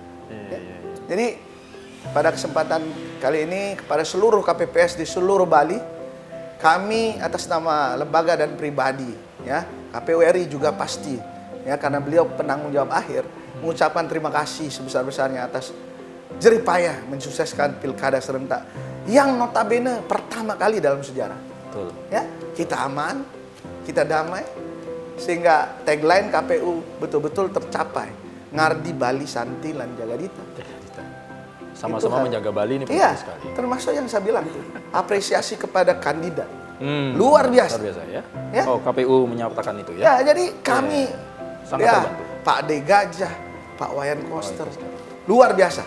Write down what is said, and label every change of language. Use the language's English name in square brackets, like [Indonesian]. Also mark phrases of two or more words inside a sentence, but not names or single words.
[Indonesian] Jadi pada kesempatan kali ini kepada seluruh KPPS di seluruh Bali, kami atas nama lembaga dan pribadi, ya, KPU RI juga pasti, ya, karena beliau penanggung jawab akhir, mengucapkan terima kasih sebesar-besarnya atas jerih payah mensukseskan pilkada serentak yang notabene pertama kali dalam sejarah. Betul. Ya, kita aman, kita damai, sehingga tagline KPU betul-betul tercapai. [Balinese] Ngardi Bali Santi lan jaga dita. [Indonesian] Sama-sama menjaga Bali ini penting sekali. Termasuk yang saya bilang tuh, apresiasi kepada kandidat. Luar biasa. Luar biasa ya. Oh, KPU menyatakan itu ya. Ya, jadi kami sangat terbantu. Pak D. Gajah, Pak Wayan Koster, luar biasa.